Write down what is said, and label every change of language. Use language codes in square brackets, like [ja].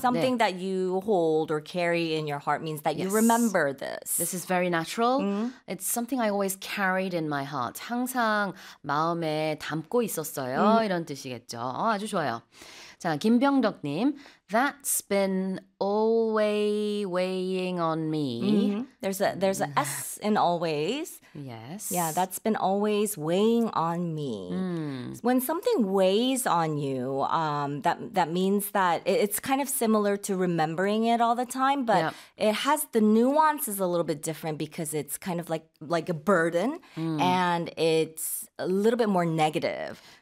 [en] Something that you hold or carry in your heart means that you remember this. This is very natural. It's something I always carried in my heart. [ko] 항상 마음에 담고 있었어요. 이런 뜻이겠죠. 아주 좋아요. [en] 자, 김병덕님, That's been always weighing on me. There's a S in always. Yes. Yeah, that's been always weighing on me. When something weighs on you, that means that it's kind of similar to remembering it all the time, but it has the nuance is a little bit different because it's kind of like a burden, and it's a little bit more negative.